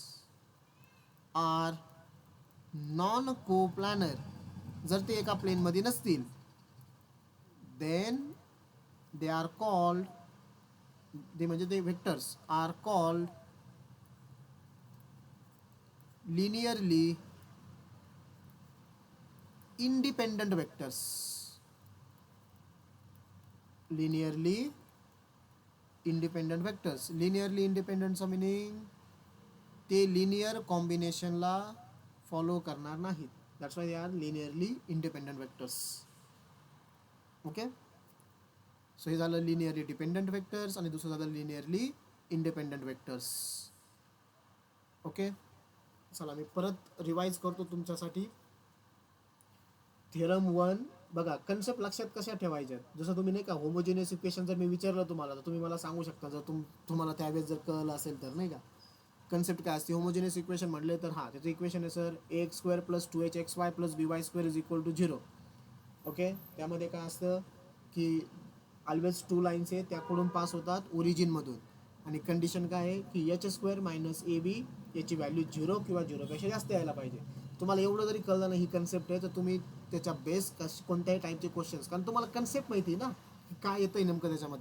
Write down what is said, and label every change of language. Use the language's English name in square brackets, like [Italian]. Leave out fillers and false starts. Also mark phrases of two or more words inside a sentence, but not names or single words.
[English] are non coplanar, [Marathi] जर ते एका प्लेनमध्ये नसतील [English] then they are called, [Marathi] ते म्हणजे ते [English] vectors are called linearly independent vectors. Linearly independent vectors. Linearly independent [Marathi] चा मिनिंग ते [English] linear combination [Marathi] फॉलो करणार नाहीत. [English] That's why they are linearly independent vectors. Okay, so [Marathi] हे झालं [English] linearly dependent vectors [Marathi] आणि दुसरं झालं [English] linearly independent vectors. [Marathi] ओके, चला मी परत रिवाइज करतो तुमच्यासाठी. थेरम 1 बघा, कन्सेप्ट लक्षात कशा ठेवायच्यात. जसं तुम्ही नाही का [English] homogeneous equation [Marathi] जर मी विचारलं तुम्हाला तर तुम्ही मला सांगू शकता जर तुम्हाला त्यावेळेस जर कळलं असेल तर, नाही का. कन्सेप्ट काय असते [English] homogeneous equation [Marathi] म्हटले तर हां त्याचं इक्वेशन आहे सर [English] x square plus 2hxy plus by square is equal to 0. [Marathi] ओके, त्यामध्ये काय असतं की [English] always 2 lines [Marathi] आहे त्याकडून पास होतात ओरिजिनमधून. आणि कंडिशन काय आहे की [English] h² minus AB [Marathi] याची व्हॅल्यू 0 किंवा 0पेक्षा जास्त यायला पाहिजे. तुम्हाला एवढं जरी कळलं नाही ही कन्सेप्ट आहे तर तुम्ही त्याच्या बेस कोणत्याही टाईपचे क्वेश्चन्स, कारण तुम्हाला कन्सेप्ट माहिती ना की काय येतंय नेमकं त्याच्यामध्ये.